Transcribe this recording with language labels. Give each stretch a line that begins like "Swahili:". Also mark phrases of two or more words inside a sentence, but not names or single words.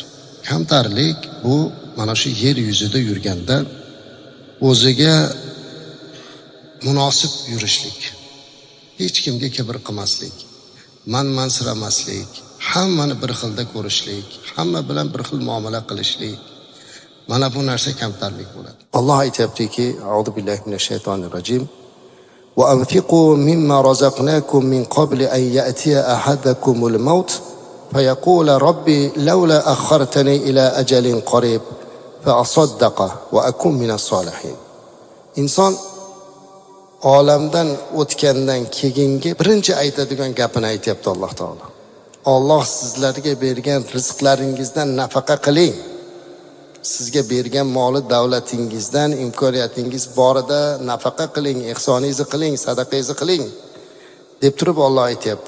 Uzbek: Kamtarlik bu mana shu yer yuzida yurganda o'ziga munosib yurishlik, hech kimga kibr qilmaslik, manmansiramaslik, hammani bir xilda ko'rishlik, hamma bilan bir xil muomala qilishlik. Mana bu narsa kamtarlik bo'ladi. Alloh aytayaptiki,
Arabic: أعوذ بالله من الشيطان الرجيم. وأنفقوا مما رزقناكم من قبل أن يأتي أحدكم الموت فيقول رب لولا أخرتني إلى أجل قريب فأصدق وأكن من الصالحين.
Uzbek: Inson olamdan o'tgandan keyingi birinchi aytadigan gapini aytayapti Alloh taolo. Alloh sizlarga bergan rizqlaringizdan nafaqa qiling. Sizga bergan moli davlatingizdan imkoniyatingiz borida nafaqa qiling, ihsoningizni qiling, sadaqangizni qiling deb turib Alloh aytayapti.